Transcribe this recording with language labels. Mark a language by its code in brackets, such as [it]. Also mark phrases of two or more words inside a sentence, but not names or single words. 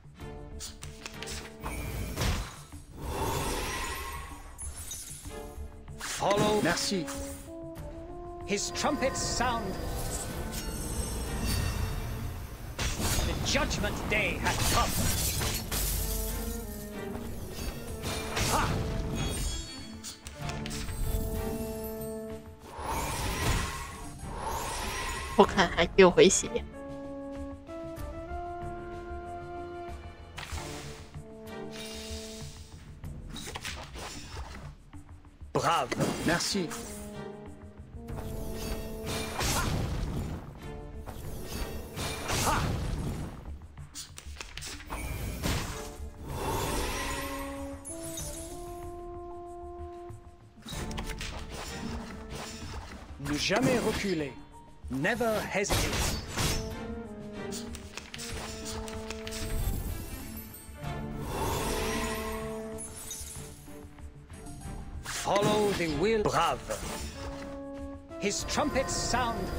[en] Follow. Merci. His trumpets sound. The judgment day has come. Ha! [zh] 我看还给我回血。 [en] Brave. Merci. Ha! [fr] Ne jamais reculer. [en] Never hesitate. Follow the will. Brave. His trumpets sound.